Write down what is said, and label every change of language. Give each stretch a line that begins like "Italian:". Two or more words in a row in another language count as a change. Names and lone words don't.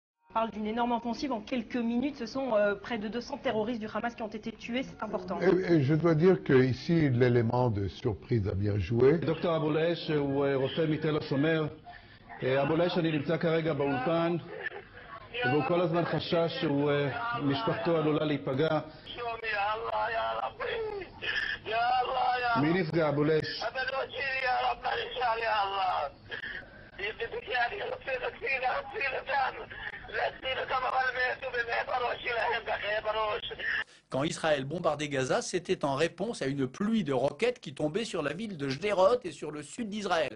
French: On parle d'une énorme offensive. En quelques minutes, ce sont près de 200 terroristes du Hamas qui ont été tués. C'est important. Et je dois dire qu'ici, l'élément de surprise a bien joué.
Hebrew: דוקטור אבו לייש הוא רופא מתל השומר. אבו לייש, אני נמצא כרגע באולפן, והוא כל הזמן חשש שמשפחתו עלולה להיפגע. מי נפגע, אבו לייש?
French: Quand Israël bombardait Gaza, c'était en réponse à une pluie de roquettes qui tombait sur la ville de Sderot et sur le sud d'Israël.